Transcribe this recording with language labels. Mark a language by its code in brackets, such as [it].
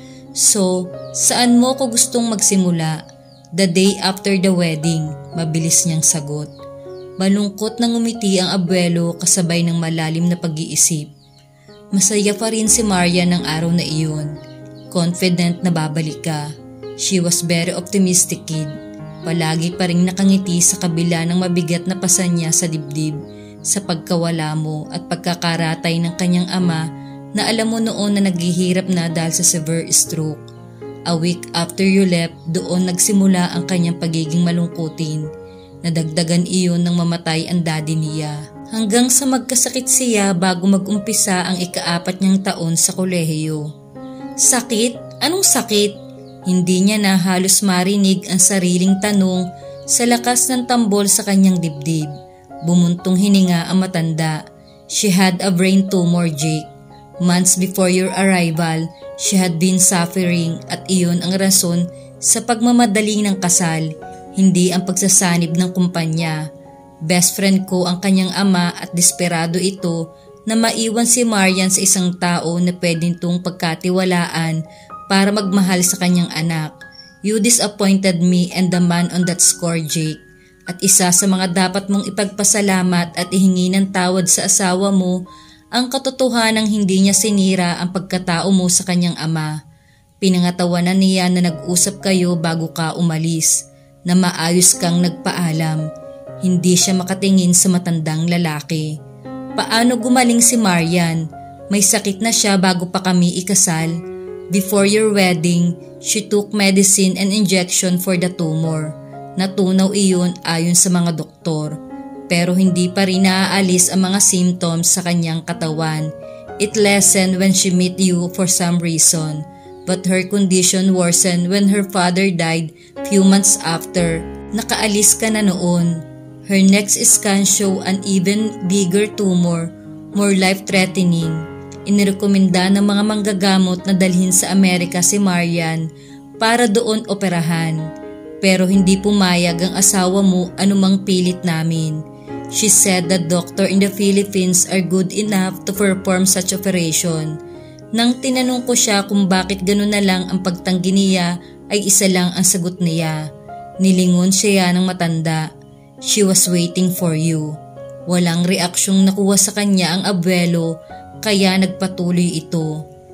[tl] So, saan mo ko gustong magsimula? [en] The day after the wedding, [tl] mabilis niyang sagot. Malungkot na ngumiti ang abuelo kasabay ng malalim na pag-iisip. Masaya pa rin si Maria ng araw na iyon. Confident na babalik ka. [en] She was very optimistic kid. [tl] Palagi pa ring nakangiti sa kabila ng mabigat na pasan niya sa dibdib sa pagkawala mo at pagkakaratay ng kanyang ama na alam mo noon na naghihirap na dahil sa severe stroke. [en] A week after you left, [tl] doon nagsimula ang kanyang pagiging malungkutin. Nadagdagan iyon nang mamatay ang daddy niya. Hanggang sa magkasakit siya bago mag-umpisa ang ika-4 niyang taon sa kolehiyo. Sakit? Anong sakit? Hindi niya na halos marinig ang sariling tanong sa lakas ng tambol sa kanyang dibdib. Bumuntong hininga ang matanda. [en] She had a brain tumor, Jake. Months before your arrival, she had been suffering [tl] at iyon ang rason sa pagmamadali ng kasal, hindi ang pagsasanib ng kumpanya. Best friend ko ang kanyang ama at desperado ito na maiwan si Marian sa isang tao na pwedeng itong pagkatiwalaan para magmahal sa kanyang anak. [en] You disappointed me and the man on that score, Jake. [tl] At isa sa mga dapat mong ipagpasalamat at ihingi ng tawad sa asawa mo ang katotohanang hindi niya sinira ang pagkatao mo sa kanyang ama. Pinangatawanan niya na nag-usap kayo bago ka umalis, na maayos kang nagpaalam. Hindi siya makatingin sa matandang lalaki. Paano gumaling si Marian? May sakit na siya bago pa kami ikasal. [en] Before your wedding, she took medicine and injection for the tumor. [tl] Natunaw iyon ayon sa mga doktor. Pero hindi pa rin naaalis ang mga symptoms sa kanyang katawan. [en] It lessened when she met you for some reason. But her condition worsened when her father died few months after. [tl] Nakaalis ka na noon. [en] Her next scan show an even bigger tumor, more life-threatening. [tl] Inirekomenda ng mga manggagamot na dalhin sa Amerika si Marian para doon operahan. Pero hindi pumayag ang asawa mo anumang pilit namin. [en] She said that doctor in the Philippines are good enough to perform such operation. [tl] Nang tinanong ko siya kung bakit gano'n na lang ang pagtanggi niya ay isa lang ang sagot niya. Nilingon siya ng matanda. [en] She was waiting for you. [tl] Walang reaksyong nakuha sa kanya ang abuelo kaya nagpatuloy ito.